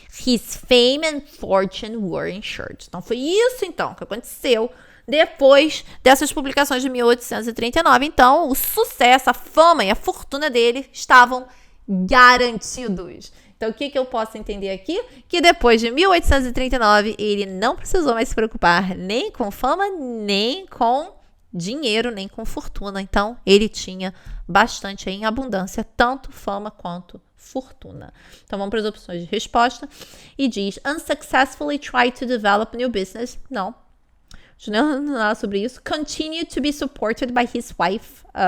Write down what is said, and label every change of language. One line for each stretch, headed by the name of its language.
English: His fame and fortune were ensured.
Portuguese: Então, foi isso, então, que aconteceu depois dessas publicações de 1839. Então, o sucesso, a fama e a fortuna dele estavam garantidos. Então, o que eu posso entender aqui? Que depois de 1839, ele não precisou mais se preocupar nem com fama, nem com dinheiro, nem com fortuna. Então, ele tinha bastante em abundância, tanto fama quanto fortuna. Então, vamos para as opções de resposta. E diz,
English: unsuccessfully tried to develop new business.
Portuguese: Não. Não nada sobre isso.
English: Continue to be supported by his wife.